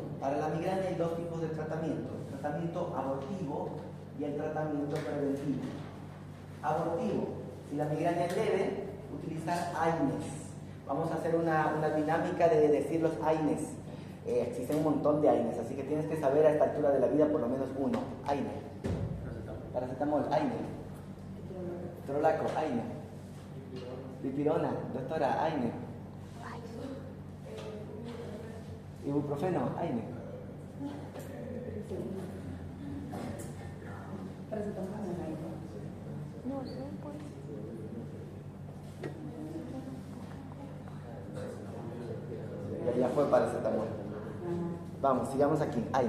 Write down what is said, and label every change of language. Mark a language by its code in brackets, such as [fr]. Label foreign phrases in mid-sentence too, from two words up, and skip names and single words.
[es] Para la migraña hay dos tipos de tratamiento: el tratamiento abortivo y el tratamiento preventivo. Abortivo: si la migraña es leve, utilizar AINES. Vamos a hacer una dinámica de decir los AINES. Existen un montón de AINES, así que tienes que saber a esta altura de la vida por lo menos uno. AINE. Paracetamol, AINE. Trolaco, AINE. Dipirona, doctora, AINE. Ibuprofeno, AINE. No sé, pues. Ya fue paracetamol. Vamos, sigamos aquí. AINE.